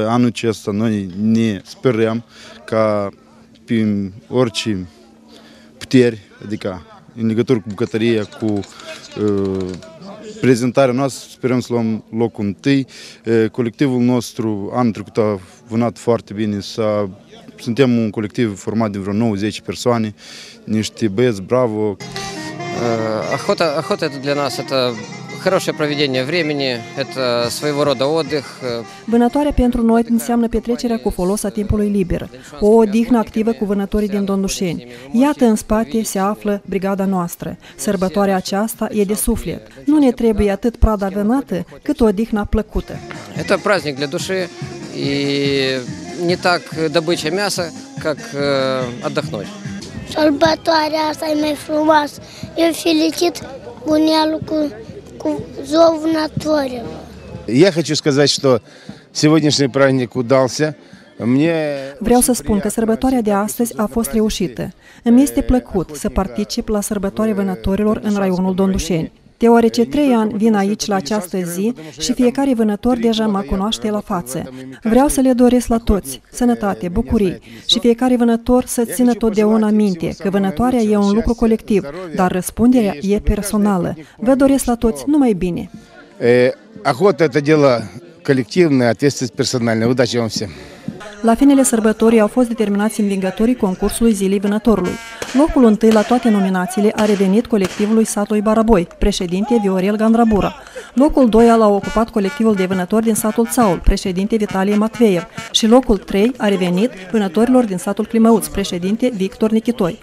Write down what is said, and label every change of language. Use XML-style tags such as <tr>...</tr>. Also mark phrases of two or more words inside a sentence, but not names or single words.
<ro>Anul acesta noi ne sperăm ca prin orice puteri, adică în legătură cu bucătăria, cu prezentarea noastră, sperăm să luăm locul 1. Colectivul nostru anul trecut a vânat foarte bine. Suntem un colectiv format din vreo 9-10 persoane, niște băieți bravo.</ro> <ru>Охота это для нас это хорошее проведение времени, это своего рода отдых.</ru> <ro>Vânătoarea pentru noi înseamnă petrecerea cu folos a timpului liber, o odihnă activă cu vânătorii din Dondușeni. Iată, în spate se află brigada noastră. Sărbătoarea aceasta e de suflet. Nu ne trebuie atât prada vânată, cât odihna plăcută.</ro> <ru>Это праздник для dуши и не так добыча мяса, как отдохнуть.</ru> <ro>Sărbătoarea asta e mai frumoasă. Eu felicit bunealul cu Ziua Vânătorilor.</ro> <ru>Я хочу сказать, что сегодняшний праздник удался.</ru> <ro>Vreau să spun că sărbătoarea de astăzi a fost reușită. Îmi este plăcut să particip la sărbătoarea vânătorilor în raionul Dondușeni, deoarece 3 ani vin aici la această zi și fiecare vânător deja mă cunoaște la față. Vreau să le doresc la toți sănătate, bucurii și fiecare vânător să țină totdeauna minte că vânătoarea e un lucru colectiv, dar răspunderea e personală. Vă doresc la toți numai bine.</ro> <ru>Охота это дело коллективное, ответственность персональная. Удачи вам всем.</ru> <ro>La finele sărbătorii au fost determinați învingătorii concursului Zilei Vânătorului. Locul 1 la toate nominațiile a revenit colectivului satului Baraboi, președinte Viorel Gandrabura. Locul 2 l-a ocupat colectivul de vânători din satul Țaul, președinte Vitalie Matveev, și locul 3 a revenit vânătorilor din satul Climăuți, președinte Victor Nichitoi.</ro>